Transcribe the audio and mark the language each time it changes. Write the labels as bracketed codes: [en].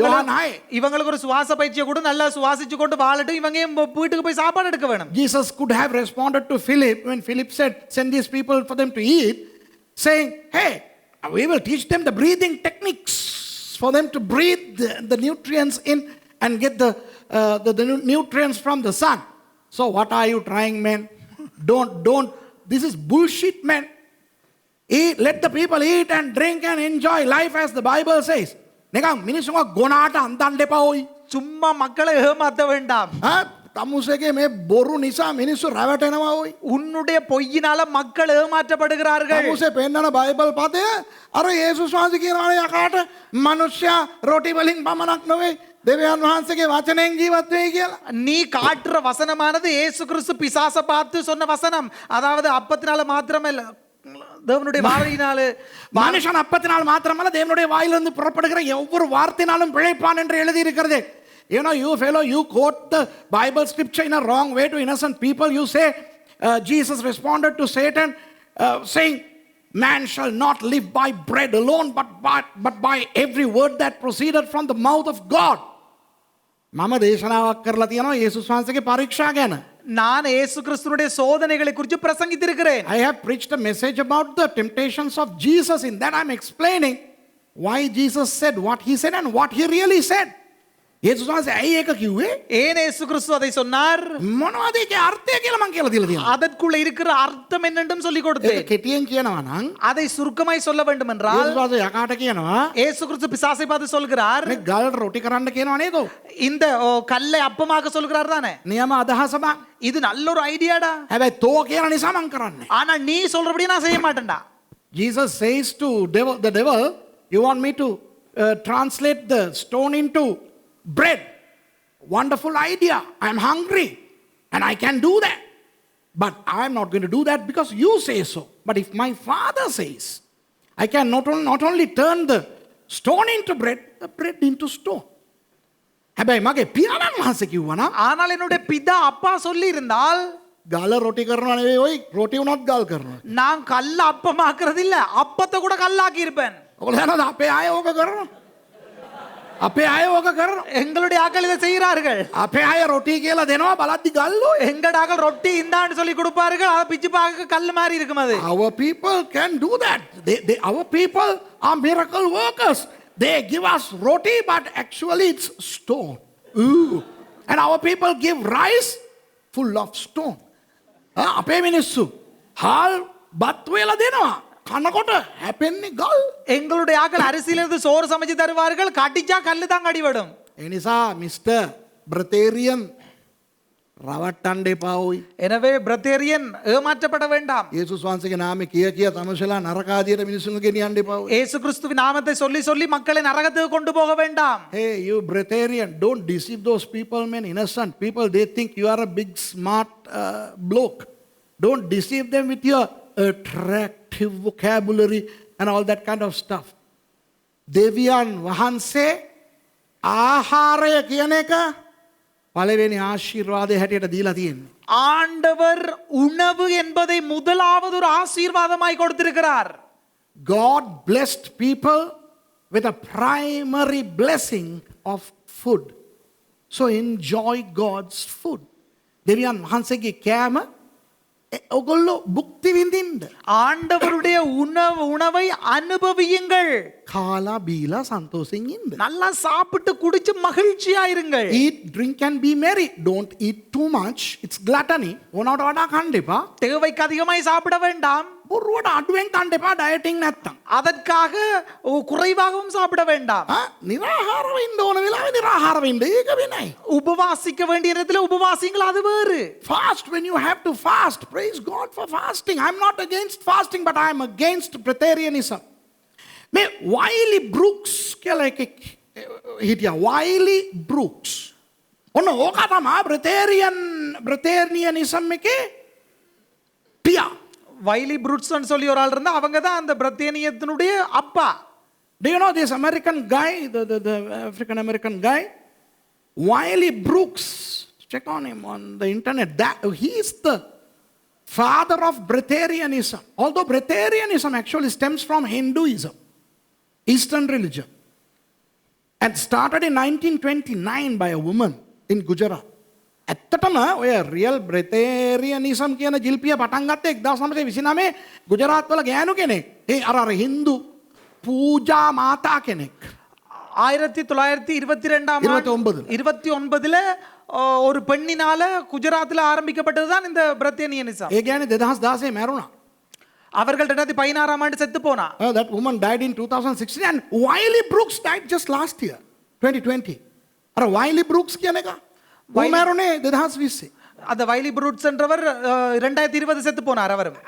[ta] யோவான் 6. இவங்களுக்கு ஒரு சுவாச பயிற்சியை கூட நல்லா சுவாசிச்சு கொண்டு வாழட்டும், இவங்க வீட்டுக்கு போய் சாப்பாடு எடுக்க வேணும். [en] Jesus could have responded to Philip when Philip said, send these people for them to eat, saying, hey, we will teach them the breathing techniques for them to breathe the nutrients in and get the nutrients from the sun. So what are you trying, man? Don't. This is bullshit, man. Eat, let the people eat and drink and enjoy life as the Bible says. [si] නිකන් මිනිස්සුන්ව ගොනාට අන්දන්න එපා ඔයි. [ta] சும்மா மக்களை ஏமாத்த வேண்டாம். [si] තමුසේගේ මේ බොරු නිසා මිනිස්සු රැවටෙනවා ඔයි. [ta] உன்னுடைய பொய்யினால மக்கள் ஏமாற்றப்படுகிறார்கள். [si] තමුසේ පෙන්නන බයිබල් පදය අර යේසුස් වහන්සේ කියනවා යකාට මිනිස්සයා රොටි වලින් පමණක් නෙවෙයි දෙවියන් වහන්සේගේ වචනයෙන් ජීවත් වෙයි කියලා. [ta] நீ காட்டுற வசனமானது இயேசு கிறிஸ்து பிசாச பார்த்து சொன்ன வசனம். அதாவது அப்பத்தினால மாத்திரமல்ல, தேவனுடைய வார்த்தையினாலே. மனுஷன் அப்பத்தினால் மாத்திரமல்ல தேவனுடைய வாயிலிருந்து புறப்படுகிற ஒவ்வொரு வார்த்தையினாலும் பிழைப்பான் என்று எழுதி இருக்கிறது. [en] You know, you fellow, you quote the Bible scripture in a wrong way to innocent people. You say, Jesus responded to Satan saying, man shall not live by bread alone, but by every word that proceeded from the mouth of God. [si] මම දේශනාවක් කරලා තියෙනවා යේසුස් වහන්සේගේ පරීක්ෂා ගැන. [ta] நான் இயேசு கிறிஸ்துவினுடைய சோதனைகளை குறித்து பிரசங்கித்திருக்கிறேன். [en] I have preached a message about the temptations of Jesus. In that I'm explaining why Jesus said what he said and what he really said. [si] යේසුස් වහන්සේ ඇයි ඒක කිව්වේ? [ta] ஏன் இயேசு கிறிஸ்து அதை சொன்னார்? [si] මොනවද ඒකේ අර්ථය කියලා මම කියලා දීලා තියෙනවා. [ta] அதற்குள்ள இருக்கிற அர்த்தம் என்னென்றும் சொல்லி [si] ඒක [ta] கொடுத்தேன். [si] කෙටියෙන් කියනවා නම් [ta] அதை சுருக்கமாய் சொல்ல வேண்டும் என்றால் [si] යේසුස් වහන්සේ යකාට කියනවා [ta] இயேசு கிறிஸ்து பிசாசை பார்த்து சொல்கிறார், [si] මේ ගල් රොටි කරන්න කියනවා නේද? [ta] இந்த கல்லை அப்பமாக சொல்கிறார் தானே. [si] නියම අදහසක්. [ta] இது நல்ல ஒரு ஐடியாடா. [si] හැබැයි තෝ කියන නිසා මම කරන්නේ. [ta] ஆனா நீ சொல்றபடி நான் செய்ய மாட்டேன்டா. [en] Jesus says to the devil, you want me to translate the stone into bread? Wonderful idea. I'm hungry and I can do that. But I'm not going to do that because you say so. But if my Father says, I can not only turn the stone into bread, the bread into stone. [si] හැබැයි මගේ පියාණන් වහන්සේ කිව්වා නම් [ta] ஆனால் என்னுடைய பிதா அப்பா சொல்லி இருந்தால் [si] ගල රොටි කරනවා නෙවෙයි ඔයි රොටි උනත් ගල් කරනවා. [ta] நான் கல்ல அப்பமாக்குறது இல்ல, அப்பத்தை கூட கல்லாக்கி இருப்பேன். [si] ඔයගොල්ලෝ දන්නවද අපේ අය ඕක කරනවා? අපේ අය ඕක කරනවා. [ta] எங்களுடைய ஆக்கள் இதை செய்கிறார்கள். [si] අපේ අය රොටි කියලා දෙනවා බලද්දි ගල්ලෝ. [ta] எங்கட ஆக்கள் ரொட்டி இந்தான்னு சொல்லி கொடுப்பார்கள், அதை பிச்சு பார்க்க கல்லு மாதிரி இருக்கும் அது. [en] Our people can do that. Our people are miracle workers. They give us roti, but actually it's stone. Ooh. And our people give rice full of stone. [si] අපේ මිනිස්සු හාල් බත් වේලා දෙනවා. කනකොට හැපෙන්නේ ගල්. [ta] எங்களுடைய ஆக்கள் அரிசியிலிருந்து சோறு சமைச்சு தருவார்கள், கடிச்சா கல்லு தான் கடிபடும். [si] ඒ නිසා මිස්ටර් බ්‍රතේරියන් රවට්ටන්න එපා ඔයි. [ta] எனவே பிரதேரியன் ஏமாற்றப்பட வேண்டாம். [si] යේසුස් වහන්සේගේ නාමේ කිය තමසලා නරකාදියට මිනිස්සුන්ව ගෙනියන්න එපා ඔයි. [ta] இயேசு கிறிஸ்துவின் நாமத்தை சொல்லி சொல்லி மக்களை நரகத்துக்கு கொண்டு போக வேண்டாம். [en] Hey, you Breatharian, don't deceive those people, man, innocent people. They think you are a big, smart bloke. Don't deceive them with your attractive vocabulary and all that kind of stuff. [si] දෙවියන් වහන්සේ ආහාරය කියන එක පළවෙනි ආශිර්වාදය හැටියට දීලා තියෙන්නේ. [ta] ஆண்டவர் உணவு என்பதை முதலாவது ஒரு ஆசீர்வாதமாய் கொடுத்திருக்கிறார். [en] God blessed people with a primary blessing of food. So enjoy God's food. [si] දෙවියන් වහන්සේගේ කෑම ඔගොල්ලෝ භුක්ති විඳින්න. [ta] ஆண்டவருடைய உணவை அனுபவியுங்கள். [si] කාලා බීලා සන්තෝෂෙන් ඉන්න. [ta] நல்லா சாப்பிட்டு குடிச்சு மகிழ்ச்சியா இருங்கள். [en] Eat, drink and be merry. Don't eat too much. It's gluttony. [si] ඕනවට වඩා කන්න එපා. [ta] தேவைக்கு அதிகமாய் சாப்பிட வேண்டாம். [si] බොරුවට අඩුවෙන් කන්න එපා ඩයටින් නැත්තම්. [ta] அதற்காக குறைவாகவும் சாப்பிட வேண்டாம். [si] නිරාහාරව ඉන්න ඕන වෙලාවෙ නිරාහාරව ඉන්න. ඒක වෙනයි. [ta] உபவாசிக்க வேண்டிய நேரத்துல உபவாசிங்கள், அது வேறு. [en] Fast when you have to fast. Praise God for fasting. I'm not against fasting, but I'm against Breatharianism. [si] මේ වයිලි බෘක්ස් කියලා එකෙක් හිටියා. වයිලි බෘක්ස්. ඔන්න ඕක තමයි Breatharianism එකේ පියා. [ta] வைலி புருட்ஸ்ன்னு சொல்லி ஒரு ஆள் இருந்தா, அவங்க தான் அந்த பிரத்யேனியத்தினுடைய அப்பா. [en] Do you know this American guy, the African American guy, Wiley Brooks? Check on him on the internet. He is the father of Breatharianism. Although Breatharianism actually stems from Hinduism, Eastern religion, and started in 1929 by a woman in Gujarat. [si] ඇත්තටම ඔය real බ්‍රෙතේරියනිසම් කියන ජිල්පිය පටන් ගත්තේ 1929 ගුජරාත් වල ගෑනු කෙනෙක්. ඒ අර හින්දු පූජා මාතා කෙනෙක්. [ta] 1922 29ல ஒரு பெண்ணினால குஜராத்தில் ஆரம்பிக்கப்பட்டதுதான் இந்த பிரத்யேனியனிசம். [si] ඒ කියන්නේ 2016 මැරුණා. [ta] அவர்கள் 2016 ஆண்டு செத்து போனா. [en] That woman died in 2016 and Wiley Brooks died just last year 2020. [si] අර Wiley Brooks කියන එක මැරුණේ 2020. [ta] அந்த வைலி ப்ரூட்ஸ் என்றவர் 2020 செத்து போனார் அவரும்.